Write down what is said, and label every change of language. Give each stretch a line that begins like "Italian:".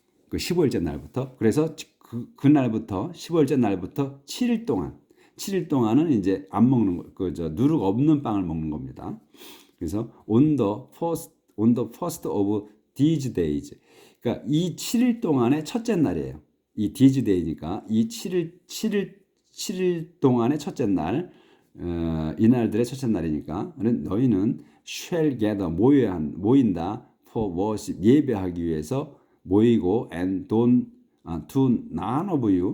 Korean: 15일째 날부터. 그래서 그날부터 15일째 날부터 7일 동안은 이제 안 먹는 누룩 없는 빵을 먹는 겁니다.
English: 그래서 on the first of these days.
Korean: 그러니까 이 7일 동안의 첫째 날이에요. 이
English: these day
Korean: 니까 이 7일 동안의 첫째 날 이날들의 첫째 날이니까 너희는
English: shall gather
Korean: 모인다
English: for worship
Korean: 예배하기 위해서 모이고
English: and to none of